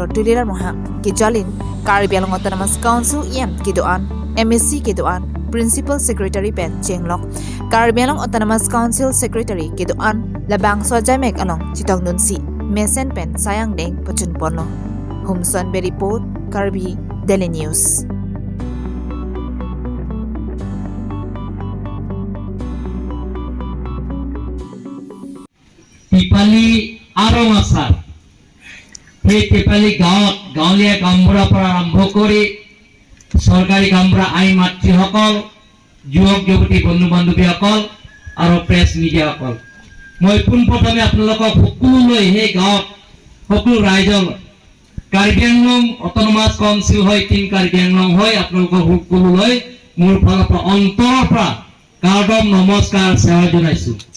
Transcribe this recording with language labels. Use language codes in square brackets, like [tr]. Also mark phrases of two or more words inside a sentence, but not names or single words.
[mjw] Tulinar Mohang Kijalin Karbi Anglong Autonomous Council EM Kidoan MSC Kidoan [en] Principal Secretary [mjw] pen Jenglok Karbi Anglong Autonomous Council Secretary Kidoan Labang Sojamek Along Chitong Nunsi Mesen pen Sayang Deng Pachun Porno Humson Be Report Karbi Daily News Tipali Arong Asar [as] সেই টেপালি গাঁৱত গাঁৱলীয়া কামবোৰৰ পৰা আৰম্ভ কৰি চৰকাৰী কামবোৰা আই মাতৃসকল যুৱক যুৱতী বন্ধু বান্ধৱীসকল আৰু [en] press mediaসকল [as] মই পোনপ্ৰথমে আপোনালোকক সকলোলৈ সেই গাঁৱত সকলো ৰাইজৰ কাৰ্বি আংলং অট'নমাছ কাউন্সিল হয় টিম কাৰ্বি আংলং হয় আপোনালোকৰ সকলোলৈ মোৰ ফালৰ পৰা অন্তৰৰ পৰা কাৰ্ডম নমস্কাৰ সেৱা জনাইছো